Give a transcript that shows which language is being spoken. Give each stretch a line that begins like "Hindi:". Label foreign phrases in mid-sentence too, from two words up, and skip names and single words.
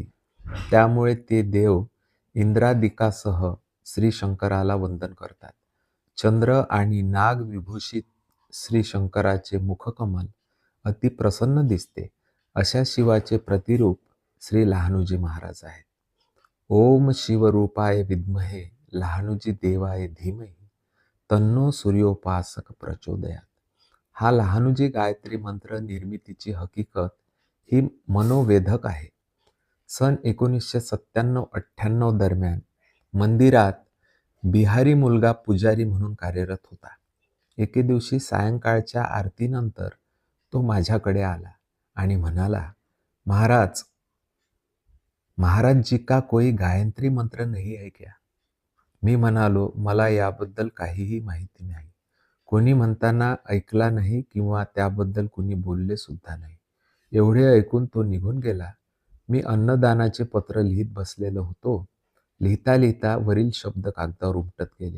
Marathi: त्यामुळे ते देव इंद्रादिकासह श्री शंकराला वंदन करतात. चंद्र आणि नाग विभूषित श्री शंकराचे मुखकमल अति प्रसन्न दिसते. अशा शिवाचे प्रतिरूप श्री लहानूजी महाराज आहेत.
Sanskrit: ओम शिवरूपाय विद्महे लहानूजी देवाय धीमहि तन्नो सूर्योपासक प्रचोदयात.
Marathi: हा लहानूजी गायत्री मंत्र निर्मितीची हकीकत ही मनोवेधक आहे. सन 1997-98 दरम्यान मंदिरात बिहारी मुलगा पुजारी म्हणून कार्यरत होता. एके दिवशी सायंकाळच्या आरतीनंतर तो माझ्याकडे आला आणि म्हणाला,
Hindi: महाराज जी का कोई गायत्री मंत्र नहीं है क्या?
Marathi: मी म्हणालो, मला याबद्दल काहीही माहिती नाही. कोणी म्हणताना ऐकला नाही किंवा त्याबद्दल कोणी बोलले सुद्धा नाही. एवढे ऐकून तो निघून गेला. मी अन्नदानाचे पत्र लिहित बसलेलो होतो. लिहिता लिहिता वरील शब्द कागदावर उमटत गेले.